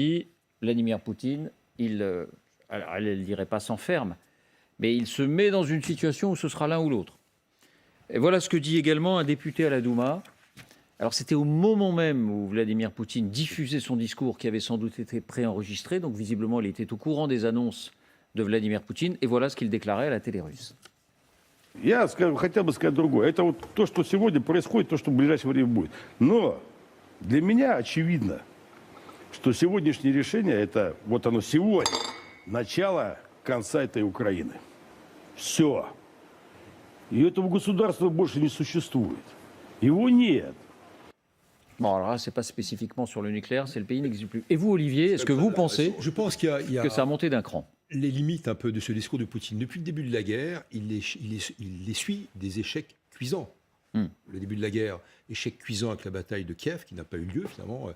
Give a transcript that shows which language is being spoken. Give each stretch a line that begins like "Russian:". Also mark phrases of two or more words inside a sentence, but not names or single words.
French: Autrement dit, Vladimir Poutine, alors elle ne dirait pas s'enferme, mais il se met dans une situation où ce sera l'un ou l'autre. Et voilà ce que dit également un député à la Douma. Alors c'était au moment même où Vladimir Poutine diffusait son discours qui avait sans doute été préenregistré, donc visiblement il était au courant des annonces de Vladimir Poutine, et voilà ce qu'il déclarait à la télé russe.
Russian: Я хотел бы сказать другое. Это вот то, что сегодня происходит, то, что в ближайшее время будет. Но для меня очевидно, что сегодняшнее решение, это вот оно сегодня, начало конца этой Украины. Все. И этого государства больше не существует. Его нет.
French: Bon, alors là, ce n'est pas spécifiquement sur le nucléaire, c'est le pays n'existe plus. Et vous, Olivier, est-ce que vous pensez Je pense qu'il y a que ça a monté d'un cran? les limites un peu de ce discours de Poutine. Depuis le début de la guerre, il essuie des échecs cuisants. Le début de la guerre, échec cuisant avec la bataille de Kiev, qui n'a pas eu lieu finalement.